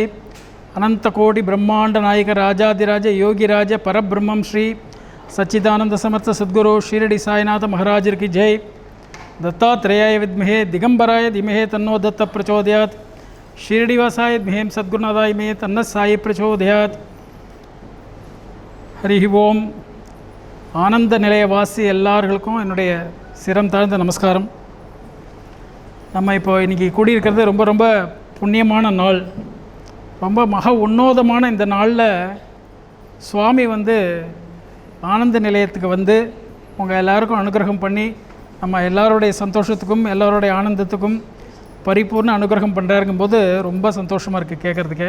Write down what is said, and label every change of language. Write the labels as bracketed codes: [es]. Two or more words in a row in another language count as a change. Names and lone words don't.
[hi] अनंत कोटि ब्रह्मांड नायक राजाधिराज योगिराज परब्रह्मम श्री सच्चिदानंद समर्थ सद्गुरु शिरडी साईनाथ महाराज की जय. [sa] दत्तात्रेयाय विद्महे दिगंबराय धीमहि तन्नो दत्त प्रचोदयात्. शिरडीवासाय विद्महे सद्गुरुनाथाय मे तन्न साई प्रचोदयात्. हरि ॐ. [ta] ஆனந்த நிலையவாசி எல்லார்களுக்கும் என்னுடைய சிரம் தாழ்ந்த நமஸ்காரம். நம்ம இப்போ இன்றைக்கி கூடியிருக்கிறது ரொம்ப ரொம்ப புண்ணியமான நாள், ரொம்ப மக உன்னோதமான இந்த நாளில் சுவாமி ஆனந்த நிலையத்துக்கு உங்கள் எல்லாருக்கும் அனுகிரகம் பண்ணி நம்ம எல்லாருடைய சந்தோஷத்துக்கும் எல்லாருடைய ஆனந்தத்துக்கும் பரிபூர்ண அனுகிரகம் பண்ணுறாருங்கும்போது ரொம்ப சந்தோஷமாக இருக்குது கேட்குறதுக்கே.